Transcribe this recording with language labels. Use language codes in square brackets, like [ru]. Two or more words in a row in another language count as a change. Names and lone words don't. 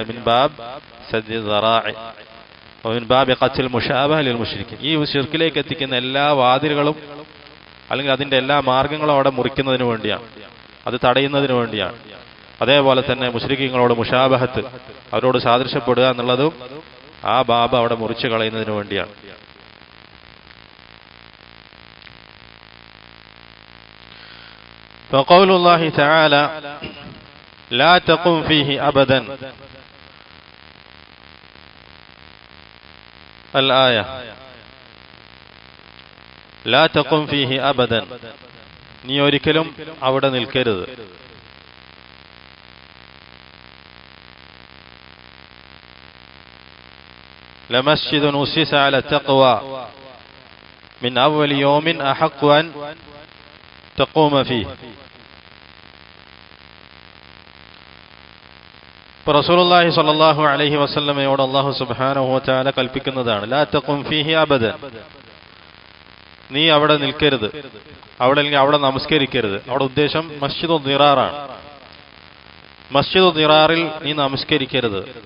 [ar] من باب سد الذرائع من باب قطع المشابهة للمشركين. [ml] ഈ ശിർക്കിലേക്ക് എത്തിക്കുന്ന എല്ലാ വാതിലുകളും അല്ലെങ്കിൽ അതിന്റെ എല്ലാ മാർഗങ്ങളും അവിടെ മുറിക്കുന്നതിന് വേണ്ടിയാണ്, അത് തടയുന്നതിന് വേണ്ടിയാണ്. അതേപോലെ തന്നെ മുശ്രിക്കീങ്ങളോട് മുശാബഹത്ത്, അവരോട് സാദൃശ്യപ്പെടുക എന്നുള്ളതും ആ ബാബ് അവിടെ മുറിച്ചു കളയുന്നതിന് വേണ്ടിയാണ്. [ar] فقول الله تعالى لا تقم فيه أبدا الآية لا تقم فيه أبدا [ml] നീ ഒരിക്കലും അവിടെ നിൽക്കരുത്. [ar] لمسجد أسس على التقوى من أول يوم أحق أن تقوم فيه. رسول الله صلى الله عليه [ml] വസല്ലമയോട് [ar] الله سبحانه وتعالى [ml] കൽപ്പിക്കുന്നതാണ് [ar] لا تقم فيه أبدا, [ml] നീ അവിടെ നിൽക്കരുത്, അവിടെ നമസ്കരിക്കരുത്. അവിടെ ഉദ്ദേശം മസ്ജിദുൽ ദിറാറാണ്. മസ്ജിദുൽ ദിറാറിൽ നീ നമസ്കരിക്കരുത്.